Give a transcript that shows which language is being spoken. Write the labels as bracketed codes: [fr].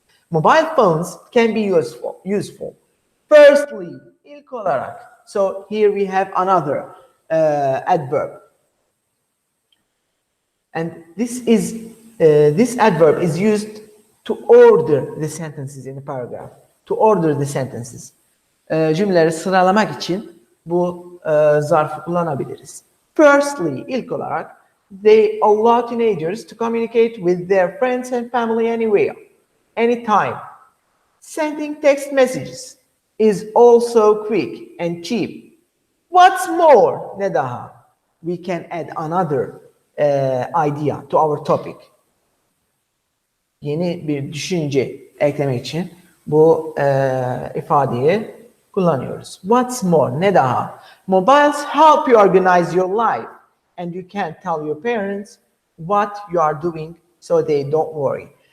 [en] Mobile phones can be useful. Firstly, [tr] ilk olarak. [en] So here we have another adverb. And this adverb is used to order the sentences in the paragraph. To order the sentences. [tr] Cümleleri sıralamak için bu zarfı kullanabiliriz. [en] Firstly, [tr] ilk olarak, [en] they allow teenagers to communicate with their friends and family anywhere. anytime. Sending text messages is also quick and cheap. What's more, [tr] ne daha? [en] We can add another idea to our topic. [tr] Yeni bir düşünce eklemek için bu ifadeyi kullanıyoruz. [en] What's more, [tr] ne daha? [en] Mobiles help you organize your life and you can tell your parents what you are doing so they don't worry.